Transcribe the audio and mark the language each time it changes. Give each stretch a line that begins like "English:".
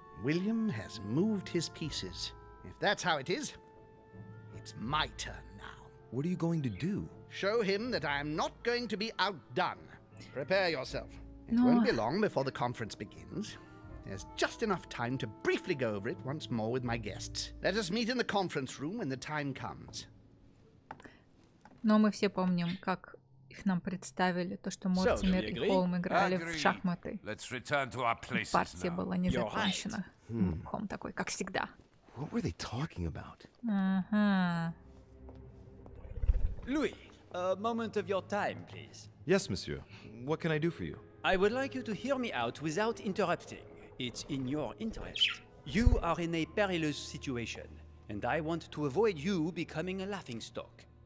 English: William has moved his pieces. If that's how it is, it's my turn now. What are you going to do? Show him that I am not going to be outdone. Prepare yourself. It won't be long before the conference begins. There's just enough time to briefly go over it once more with my guests. Let us meet in the conference room when the time comes.
Russian: Но мы все помним, как их нам представили, то, что Мортимер и Холм играли в шахматы. Партия была не закончена. Холм такой, как всегда.
English: What were they talking about? Ага. Louis, a moment of your time, please. Yes, monsieur. What can I do for you? I would like you to hear me out without interrupting. It's in your interest. You are in a perilous situation, and I want to avoid you becoming a laughingstock.